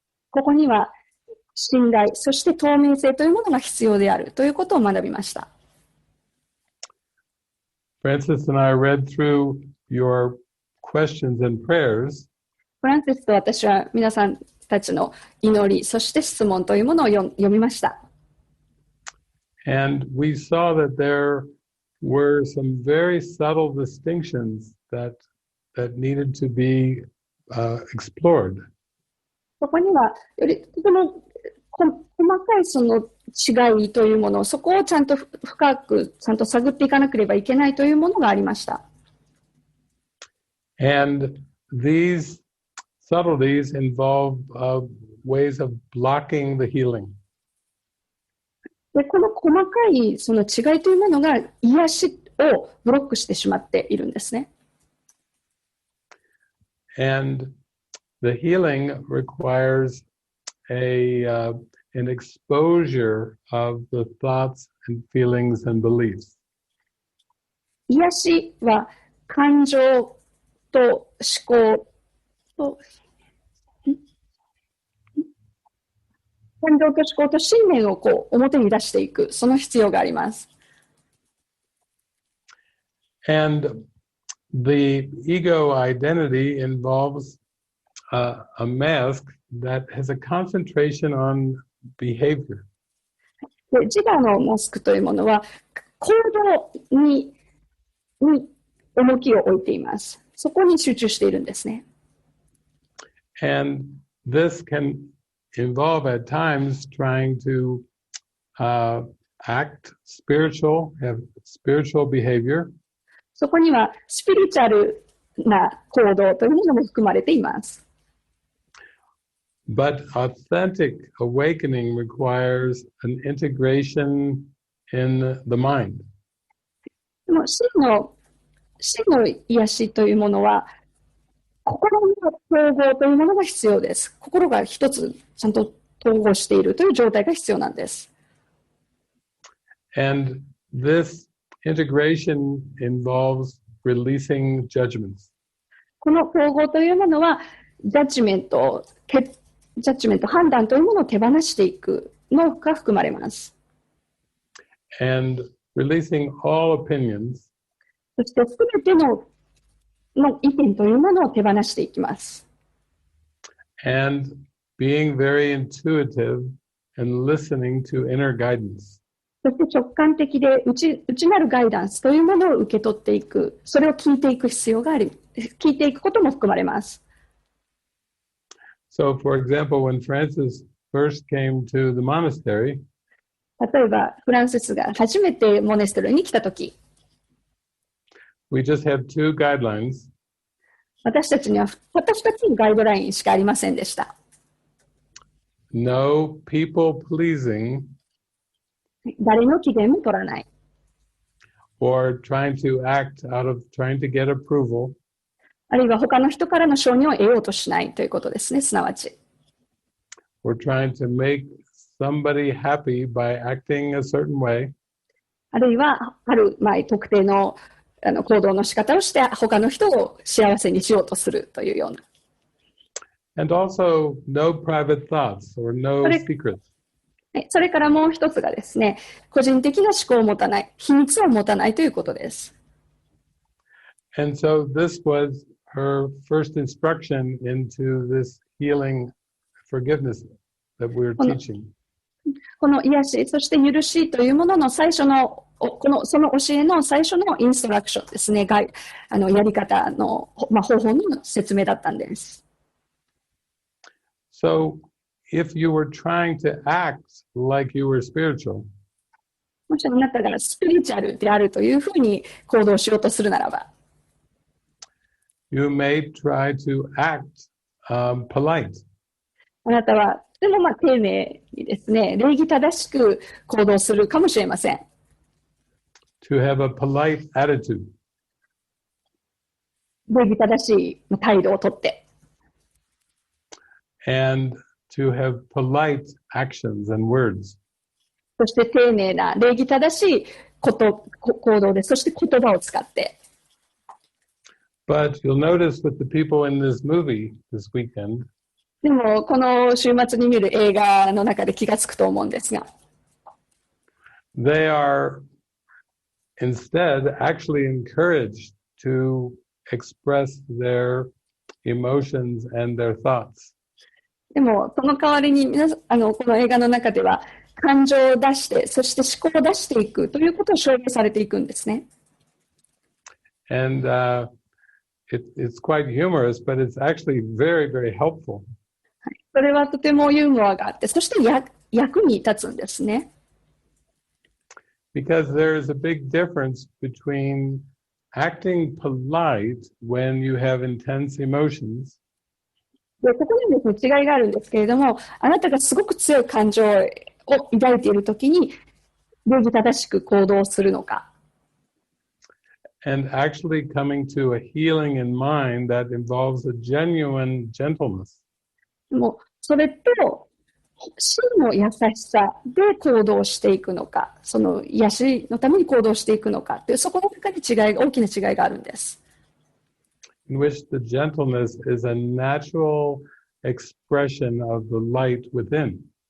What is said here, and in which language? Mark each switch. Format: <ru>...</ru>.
<ja>ここには信頼、そして透明性というものが必要であるということを学びました。</ja> <en>Francis and I read through your questions and prayers.</en> <ja>フランシスと私は皆さんたちの祈り、そして質問というものを読みました。</ja> <en>And we saw that there were some very subtle distinctions that needed to be explored.</en> <ja>そこにはよりとても細かいその違いというもの、そこをちゃんと深くちゃんと探っていかなければいけないというものがありました。</ja> <en>And these subtleties involve ways of blocking the healing.</en> <ja>で、この細かいその違いというものが癒しをブロックしてしまっているんですね。</ja> <en>And the healing requires an exposure of the thoughts and feelings and beliefs.</en> <ja>癒しは感情と思考と感情と思考と信念をこう表に出していく、その必要があります。</ja> <en>And the ego identity involves a mask that has a concentration on behavior.</en> <ja>で、自我のマスクというものは行動に重きを置いています。そこに集中しているんですね。</ja> <en>And this can involve at times trying to act spiritual, have spiritual behavior.</en> <ja>そこにはスピリチュアルな行動というものも含まれています。</ja> <en>But authentic awakening requires an integration in the mind.</en> <ja>でも真の癒しというものは心の統合というものが必要です。心が一つちゃんと統合しているという状態が必要なんです。</ja> <en>And this integration involves releasing judgments.</en> <ja>この統合というものはジャッジメント、判断というものを手放していくのが含まれます。</ja> <en>And releasing all opinions.</en> <ja>そしてすべての意見というものを手放していきます。</ja> <en>And being very intuitive and listening to inner guidance.</en> <ja>そして直感的で内なるガイダンスというものを受け取っていく、それを聞いていく必要があり、聞いていくことも含まれます。</ja> <en>So, for example, when Francis first came to the monastery,</en> <ja>例えば、フランシスが初めてモネストリーに来たとき、</ja> <en>we just had two guidelines.</en> <ja>私たちには2つのガイドラインしかありませんでした。</ja> <en>No people pleasing</en> <ja>誰の機嫌も取らない。</ja> <en>or trying to act out of trying to get approval.</en> <ja>あるいは他の人からの承認を得ようとしないということですね、すなわち。</ja> <en>Or trying to make somebody happy by acting a certain way.</en> <ja>あるいは、特定の行動の仕方をして他の人を幸せにしようとするというような。</ja> <en>And also no private thoughts or no secrets.</en> <ja>それからもう一つがですね、個人的な思考を持たない、秘密を持たないということです。</ja> <en>And so this was her first instruction into this healing forgiveness that we're teaching.</en> <ja>この癒し、そして許しというものの最初のその教えの最初のインストラクションですね、やり方の、方法の説明だったんです。</ja> <en>So, if you were trying to act like you were spiritual,</en> <ja>もしあなたがスピリチュアルであるというふうに行動しようとするならば、</ja> <en>you may try to act polite.</en> <ja>あなたはでも丁寧にですね、礼儀正しく行動するかもしれません。</ja> <en>To have a polite attitude.</en> <ja>礼儀正しい態度をとって。</ja> <en>And to have polite actions and words.</en> <ja>そして丁寧な礼儀正しい行動で、そして言葉を使って。</ja> <en>But you'll notice with the people in this movie this weekend,</en> <ja>でも、この週末に見る映画の中で気がつくと思うんですが、</ja> <en>they are instead actually encouraged to express their emotions and their thoughts.</en> <ja>でも、その代わりにこの映画の中では、感情を出して、そして思考を出していくということを奨励されていくんですね。</ja> <en>And it's quite humorous, but it's actually very, very helpful.</en> <ja>それはとてもユーモアがあって、そして役に立つんですね。</ja> <en>Because there is a big difference between acting polite when you have intense emotions</en> <ja>で、ここにですね、違いがあるんですけれども、あなたがすごく強い感情を抱いているときに、礼儀正しく行動するのか。</ja> <en>and actually coming to a healing in mind that involves a genuine gentleness.</en> <ja>もうそれと真の優しさで行動していくのか、その癒しのために行動していくのかという、そこの中に大きな違いがあるんです。</ja> <en>In which the gentleness is a natural expression of the light within.</en>